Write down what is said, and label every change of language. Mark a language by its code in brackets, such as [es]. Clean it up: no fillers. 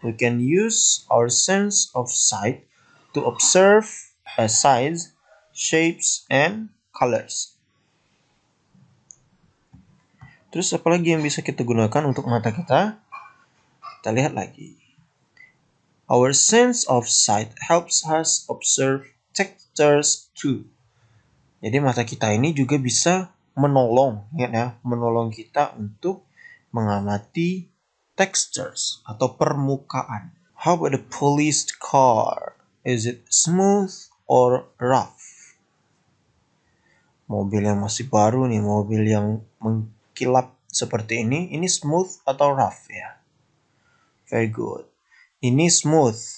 [en] We can use our sense of sight to observe size, shapes, and colors. [id] Terus apa lagi yang bisa kita gunakan untuk mata kita? Kita lihat lagi. [en] Our sense of sight helps us observe textures too. [id] Jadi mata kita ini juga bisa menolong, ya, menolong kita untuk mengamati textures atau permukaan. [en] How about the police car? Is it smooth or rough? [id] Mobil yang masih baru nih, mobil yang mengkilap seperti ini smooth atau rough ya? [en] Very good. [id] Ini smooth.